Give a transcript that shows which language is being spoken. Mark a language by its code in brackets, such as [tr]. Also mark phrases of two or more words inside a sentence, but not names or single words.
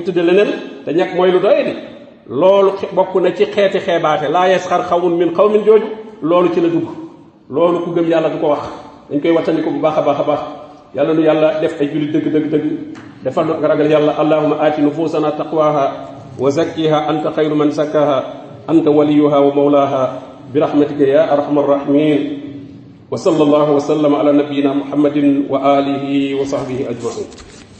[wo] tudde leneen te ñag mooy lu doye di loolu bokk na ci xeeti xeebaate [ar] لا يسخر قوم من قوم [wo] jooju loolu ci la dugg loolu ku gëm yàlla du ko wax dañ koy wattandiko bu baax a baax a baax yàlla nu yàlla def ay jullit dëgg defal nu ragal yàlla [ar] اللهم آت نفوسنا تقواها وزكها أنت خير من زكاها أنت وليها ومولاها برحمتك يا أرحم الراحمين وصلى الله وسلم على نبينا محمد وآله وصحبه أجمعين